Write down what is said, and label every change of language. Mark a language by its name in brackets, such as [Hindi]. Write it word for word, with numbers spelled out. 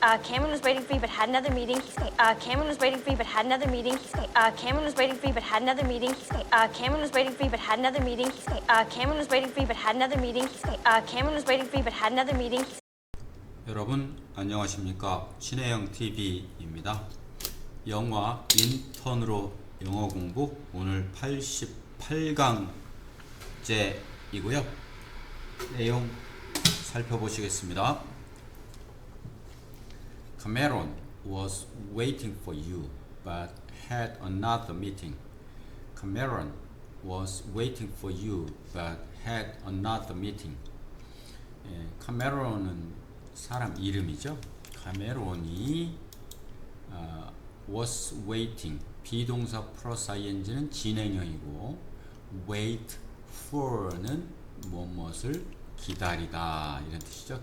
[English] Uh, Cameron was waiting for you, but had another meeting. He's going. Uh, Cameron was waiting for you, but had another meeting. He's going. Uh, Cameron was waiting for you, but had another meeting. He's going. Uh, Cameron was waiting for you, but had another meeting. He's going. Uh, Cameron was waiting for you, but had another meeting. He's going. Uh, Cameron was waiting for you, but had another meeting. [Korean] 여러분 안녕하십니까? 신혜영 티비입니다. 영화 인턴으로 영어 공부 오늘 팔십팔 강째이고요. 내용 살펴보시겠습니다. [English] Cameron was waiting for you but had another meeting. Cameron was waiting for you but had another meeting. [Korean] 예, 카메론은 사람 이름이죠. 카메론이 어, [English] was waiting [Korean] 비동사 플러스 ing는 진행형이고 wait for는 무엇을 기다리다 이런 뜻이죠.